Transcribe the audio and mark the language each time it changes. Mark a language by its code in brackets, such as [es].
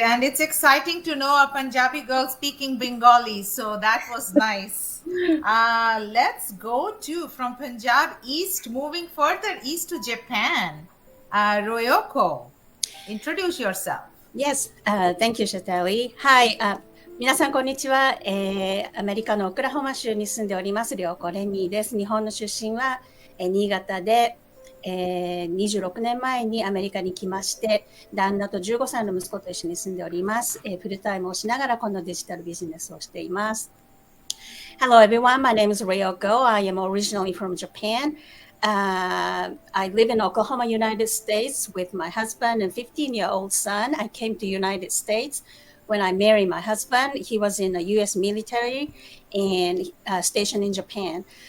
[en] And it's exciting to know a Punjabi girl speaking Bengali. So that was nice. Let's go to from Punjab East, moving further east to Japan. Royoko, introduce yourself. Yes, thank you, Shatali. [ja] Hi, 皆さんこんにちは、アメリカのオクラホマ州に住んでおりますリョウコレニーです。日本の出身は、新潟で、26年前にアメリカに来まして、旦那と15歳の息子と一緒に住んでおります。フルタイムをしながらこのデジタルビジネスをしています。 [en] Hello everyone, my name is Ryoko. I am originally from Japan. I live in Oklahoma, United States with my husband and 15-year-old son. I came to United States when I married my husband. He was in the U.S. military and stationed in Japan.